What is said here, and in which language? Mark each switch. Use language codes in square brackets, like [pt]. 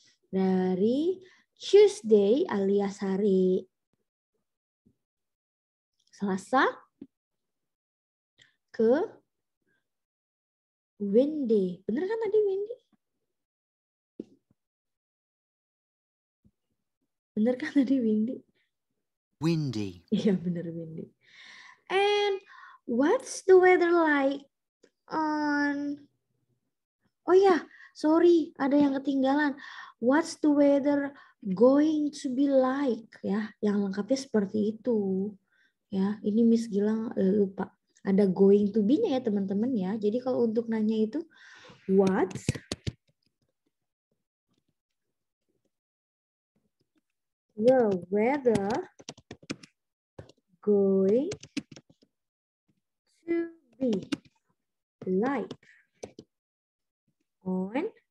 [id] Dari Tuesday alias hari Selasa ke windy. Bener kan tadi windy? Bener kan tadi windy? [en] Windy. [id] Iya bener windy. [en] And what's the weather like on... [id] Oh ya, sorry, ada yang ketinggalan. [en] What's the weather going to be like? [id] Ya, yang lengkapnya seperti itu. Ya, ini Miss Gilang lupa. Ada [en] going to be- [id] nya ya teman-teman ya. Jadi kalau untuk nanya itu [en] what's the weather going to be like on